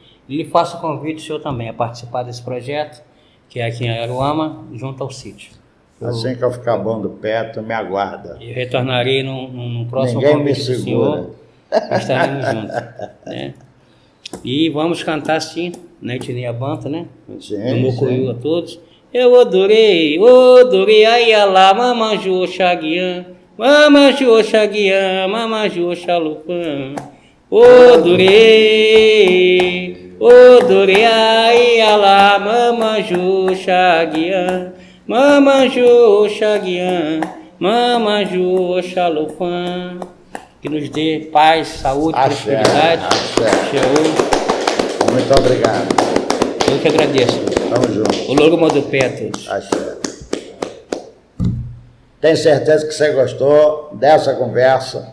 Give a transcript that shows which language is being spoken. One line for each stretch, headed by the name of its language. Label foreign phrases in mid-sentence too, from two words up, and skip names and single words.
Portuguese: E lhe faço o convite, o senhor também, a participar desse projeto, que é aqui em Aruama, junto ao sítio. Assim que eu ficar bom do pé, tu me aguarda. Eu retornarei num próximo Ninguém convite me do senhor. Estaremos juntos. Né? E vamos cantar sim, na etnia Banta, né? Sim, no Mucuyu a todos. Eu adorei,
Kimbundu: Ayalá, Mamanju, Oxaguian. Mamanju Oxaguian, Mamanju Oxalupã. Odorei, Ayalá, Mamanju Oxaguian. Mamanju Oxaguian, Mamanju Oxalupã.
Portuguese: Que nos dê paz, saúde, prosperidade. Muito obrigado. Eu que agradeço. Tamo junto. O logo do pé a todos. Axé. Tenho certeza que você gostou dessa conversa.